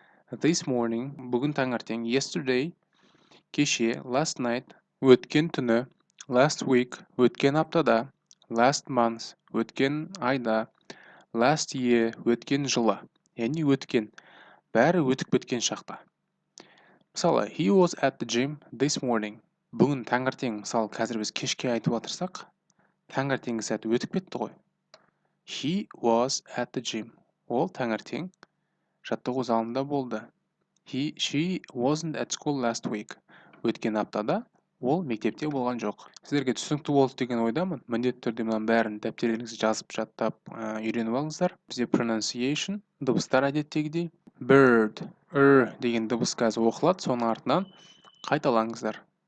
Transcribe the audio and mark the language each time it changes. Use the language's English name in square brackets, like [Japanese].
[English] This morning, [Kazakh] бүгін таңертең, [English] yesterday, [Kazakh] кеше, [English] last night, [Kazakh] өткен түні, [English] last week, [Kazakh] өткен аптада, [English] last month, [Kazakh] өткен айда, [English] last year, [Kazakh] өткен жылы. Яғни өткен. Бәрі өтіп кеткен шақта. [English] Мысалы, he was at the gym this morning. [Kazakh] Бүгін таңертең, мысалы, қазір біз кешке айтып отырсақ, таңертеңгі сәт өтіп кетті ғой. [English] He was at the gym. [Kazakh] Ол таңертең жаттығу залында болды. [English] She wasn't at school last week. [Kazakh] Өткен аптада ол мектепте болған жоқ. Сіздерге түсінікті болды деген ойдамын. Міндетті түрде мынаның бәрін дәптеріңізге жазып жаттап үйреніп алыңыздар. Бізде pronunciation, дыбыстар әдеттегідей. Bird, деген дыбыс қазір оқылады, соның артынан қайталаңыздар.